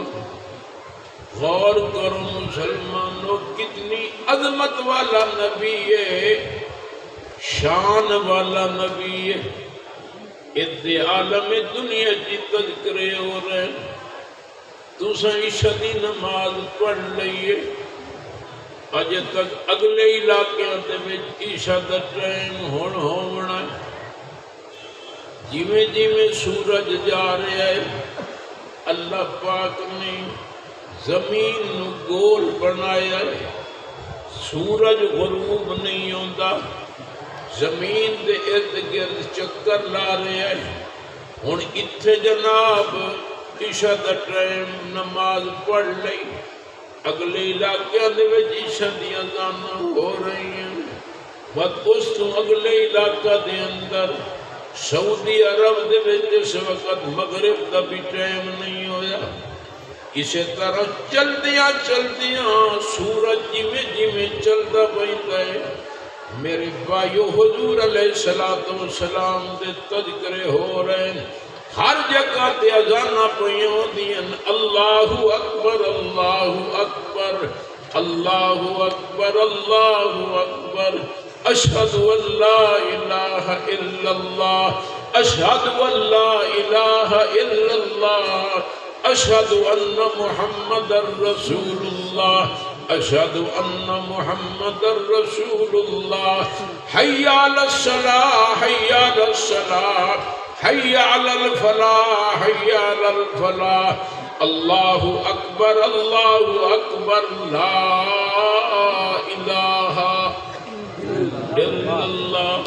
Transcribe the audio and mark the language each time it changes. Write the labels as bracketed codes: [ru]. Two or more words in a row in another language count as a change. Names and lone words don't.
[ur] غور کرو مسلمانوں، کتنی عظمت والا نبی ہے، شان والا نبی ہے۔ [pa] ادھے عالم دنیا کی تذکرے ہو رہے، تسا عشاء دی نماز پڑھ لئیے، اجے تک اگلے علاقے دے وچ عشاء دا ٹائم ہون ہونا، جویں جویں سورج جا رہا ہے اللہ پاک نے زمین نو گول بنایا ہے، سورج غروب نہیں ہوندا، زمین دے ارد گرد چکر لا رہا ہے۔ ہن اتھے جناب عشاء دا ٹائم نماز پڑھ لئی، اگلے علاقے دے وچ عشاء دی اذان ہو رہی ہیں، بس اس تو اگلے علاقہ دے اندر سعودی عرب دے وچ اس وقت مغرب دا بھی ٹائم نہیں ہویا۔ اسی طرح چلدیاں چلدیاں سورج جویں جویں چلدا پیندا ہے، میرے بھائیو حضور [ar] علیہ السلام [pa] دے تذکرے ہو رہے ہیں، ہر جگہ تے اذاناں پئیاں ہوندیاں، [ar] اللہ اکبر اللہ اکبر اللہ اکبر اللہ اکبر، اشہد ان لا الہ الا اللہ، اشہد ان لا الہ الا اللہ، اشہد ان محمد رسول اللہ، اشہد ان محمد رسول اللہ، حی علی الصلاۃ حی علی الصلاۃ حی علی الفلاح حی علی الفلاح، اللہ اکبر لا الہ الا اللہ۔